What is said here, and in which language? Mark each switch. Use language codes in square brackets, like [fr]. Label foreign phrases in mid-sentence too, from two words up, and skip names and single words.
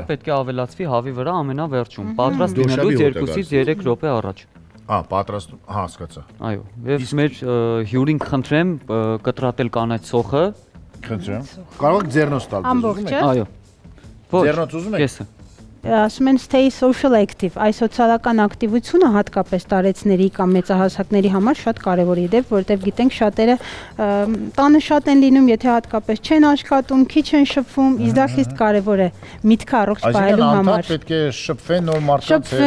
[hy] Սա պետք է ավելացվի հավի վրա ամենավերջում, պատրաստ լինելուց 2-ից 3 րոպե առաջ։ Պատրաստում, հասկացա։ Այո, եւ մեր հյուրին խնդրեմ կտրատել կանաչ սոխը։ Խնդրեմ։ Կարող եք ձեռնոց տալ։ Ամբողջը։ Այո։ Ձեռնոց ուզում եք։ Կեսը։ ասում են [en] stay social active, [hy] այս սոցիալական ակտիվությունը հատկապես տարեցների կամ մեծահասակների համար շատ կարևոր է, դեպ, որտեղ գիտենք շատերը տանը շատ են լինում, եթե հատկապես չեն աշխատում, քիչ են շփվում, իսկ դա խիստ կարևոր է միտքը առողջ պահելու համար։ Այսինքն պետք է շփվեն նոր մարդկանց հետ,